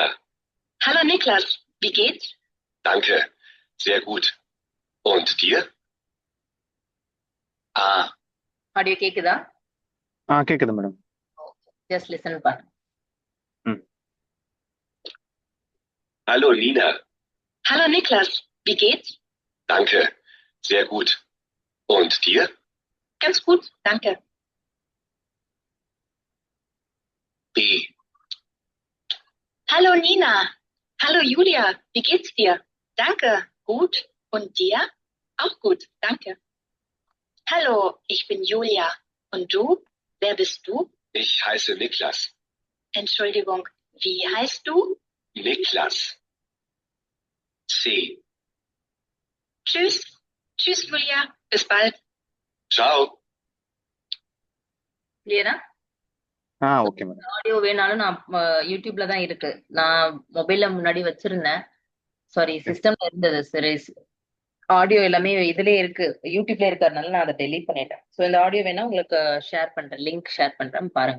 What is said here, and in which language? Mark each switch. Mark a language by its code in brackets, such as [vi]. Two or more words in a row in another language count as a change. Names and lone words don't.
[de] Hallo Niklas, wie geht's? Danke, sehr gut. Und dir? Ah, [ta] ஆடியோ கேக்குதா? கேக்குது மேடம். [en] just listen [ta] பண்ணு. ம். [de] hallo Nina. Hallo Niklas, wie geht's? Danke, sehr gut. Und dir? Ganz gut, danke. B. Hallo Nina. Hallo Julia, wie geht's dir? Danke, gut. Und dir? Auch gut, danke. Hallo, ich bin Julia. Und du? Wer bist du? Ich heiße Niklas. Entschuldigung, wie heißt du? Niklas. C. Tschüss. Tschüss Julia, bis bald. Ciao. [ta] கிளியரா? ஓகே மேடம். ஆடியோ வேணாலும் நான் யூடியூப்ல தான் இருக்கு. நான் மொபைல்ல முன்னாடி வச்சிருந்தேன். சாரி, சிஸ்டம்ல இருந்தது. சரி, ஆடியோ எல்லாமே இதுலயே இருக்கு, யூடியூப்ல இருக்கறதுனால நான் அதை டெலீட் பண்ணிட்டேன். சோ இந்த ஆடியோ வேணா உங்களுக்கு ஷேர் பண்றேன், [en] link share [ta] பண்றேன், பாருங்க.